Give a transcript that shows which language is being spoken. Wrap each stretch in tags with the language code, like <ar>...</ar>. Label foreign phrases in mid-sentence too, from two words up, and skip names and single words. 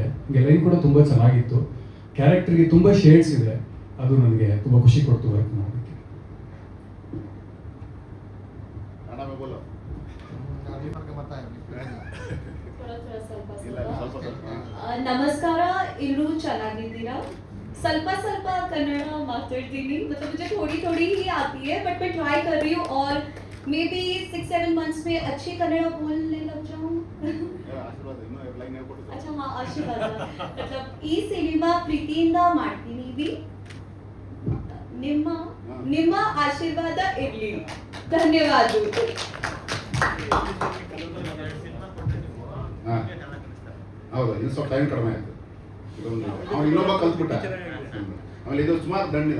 <kn>ಹೀಗೆ ಲೈನ್ ಕೂಡ ತುಂಬ ಚೆನ್ನಾಗಿತ್ತು. ಕ್ಯಾರೆಕ್ಟರ್ಗೆ ತುಂಬ ಶೇಡ್ಸ್ ಇದೆ. ಅದು ನನಗೆ ತುಂಬ ಖುಷಿ ಕೊಡ್ತು ವರ್ಕ್ ಮಾಡೋದಕ್ಕೆ. ನಮಸ್ಕಾರ, ಎಲ್ಲರೂ ಚೆನ್ನಾಗಿದ್ದೀರಾ? ಸ್ವಲ್ಪ कन्नड़ माताಡ್ತೀನಿ.</kn> <hi>मतलब मुझे थोड़ी ही आती है, बट मैं ट्राई कर रही हूँ और</hi> <en>may be</en> <hi>6-7 मंथ्स में अच्छी कन्नड़ बोलने लग जाऊँ. अच्छा हाँ,</hi> <kn>ಆಶೀರ್ವಾದ. मतलब ಈ ಸಿನಿಮಾ ಪ್ರೀತಿಯಿಂದ ಮಾಡ್ತೀನಿ. ನಿಮ್ಮ ಆಶೀರ್ವಾದ ಇರಲಿ. ಧನ್ಯವಾದಗಳು. ಹೌದು, ಇದು ಸ್ವಲ್ಪ ಟೈಮ್ ಕಡಿಮೆ ಆಯಿತು. ಅವ್ನು ಇನ್ನೊಬ್ಬ ಕಲ್ತ್ಬಿಟ್ಟ. ಆಮೇಲೆ ಇದು ಸುಮಾರು ದಂಡಿದೆ.</kn>